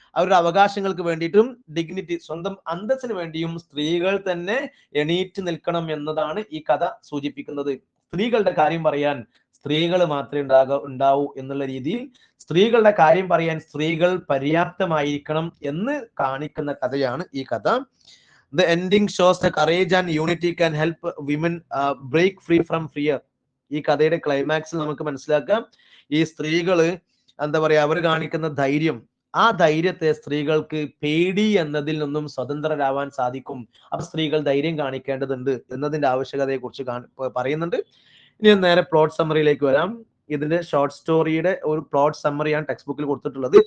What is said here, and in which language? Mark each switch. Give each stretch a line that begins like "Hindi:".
Malayalam: അവരുടെ അവകാശങ്ങൾക്ക് വേണ്ടിയിട്ടും ഡിഗ്നിറ്റി, സ്വന്തം അന്തസ്സിന് വേണ്ടിയും സ്ത്രീകൾ തന്നെ എണീറ്റ് നിൽക്കണം എന്നതാണ് ഈ കഥ സൂചിപ്പിക്കുന്നത്. സ്ത്രീകളുടെ കാര്യം പറയാൻ സ്ത്രീകൾ മാത്രമേ ഉണ്ടാവൂ എന്നുള്ള രീതിയിൽ സ്ത്രീകളുടെ കാര്യം പറയാൻ സ്ത്രീകൾ പര്യാപ്തമായിരിക്കണം എന്ന് കാണിക്കുന്ന കഥയാണ് ഈ കഥ.
English: The ending shows the courage and unity can help women break free from fear.
Malayalam: ഈ കഥയുടെ ക്ലൈമാക്സിൽ നമുക്ക് മനസ്സിലാക്കാം, ഈ സ്ത്രീകള് എന്താ പറയാ, അവർ കാണിക്കുന്ന ധൈര്യം, ആ ധൈര്യത്തെ സ്ത്രീകൾക്ക് പേടി എന്നതിൽ നിന്നും സ്വതന്ത്രരാവാൻ സാധിക്കും. അപ്പൊ സ്ത്രീകൾ ധൈര്യം കാണിക്കേണ്ടതുണ്ട് എന്നതിന്റെ ആവശ്യകതയെ കുറിച്ച് പറയുന്നുണ്ട്. ഇനി നേരെ പ്ലോട്ട് സമ്മറിയിലേക്ക് വരാം. ഇതിന്റെ ഷോർട്ട് സ്റ്റോറിയുടെ ഒരു പ്ലോട്ട് സമ്മറിയാണ് ടെക്സ്റ്റ് ബുക്കിൽ കൊടുത്തിട്ടുള്ളത്.